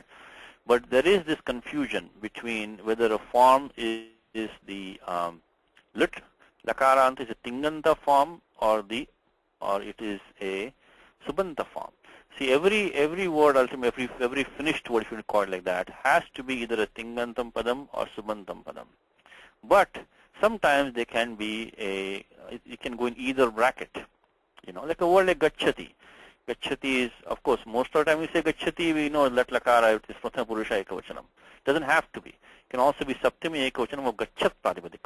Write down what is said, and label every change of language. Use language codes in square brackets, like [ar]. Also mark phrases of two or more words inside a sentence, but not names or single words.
[en] But there is this confusion between whether a form is the [sa] lit lakaranta [en] is a tinganta form or it is a subanta form. See, every word ultimately, every finished word, if you call it like that, has to be either a [sa] tingantam padam [en] or [sa] subantam padam. [en] But sometimes they can be it can go in either bracket. Like a word like gacchati. Gacchati is, of course, most of the time we say gacchati, we know [sa] lat lakara, [en] it is [sa] prathama purusha ekavachanam. [en] Doesn't have to be. It can also be [sa] saptami ekavachanam [en] or [sa] gachat pratipadikam.